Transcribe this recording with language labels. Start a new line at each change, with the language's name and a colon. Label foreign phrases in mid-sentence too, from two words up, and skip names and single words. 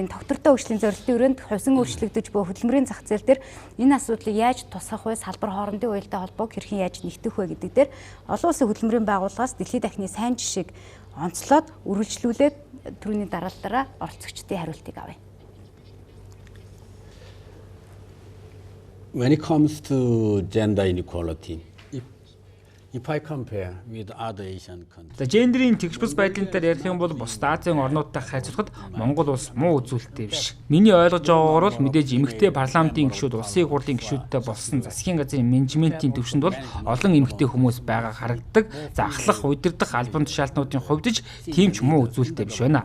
Mongolian: Энэ доктортой хөгжлийн зорилтын өрөөнд хувьсан өөрчлөгдөж буй хөдөлмөрийн зах зээл дээр энэ асуудлыг яаж тусгах вэ? Салбар хоорондын уялдаа холбоог хэрхэн яаж нэгтгэх вэ гэдэг дээр олон улсын хөдөлмөрийн байгууллагаас дэлхийн дахины сайн жишээг онцлоод үргэлжлүүлээд түрүүний дараалалаараа оролцогчдын хариултыг авъя.
English: When it comes to gender inequality, if I compare with other Asian countries.
Mongolian: За гендерийн тэгш бус байдлын дээр ярих юм бол бусад Азийн орнуудтай харьцуулахад Монгол улс муу үзүүлэлттэй биш. Миний ойлгож байгаагаар бол мэдээж эмэгтэй парламентын гишүүд, улсын хурлын гишүүдтэй болсон засгийн газрын менежментийн төвшөнд бол олон эмэгтэй хүмүүс байгаа харагддаг. За ахлах, удирдах албан тушаалтнуудын хувьд ч тийм ч муу үзүүлэлттэй биш байна.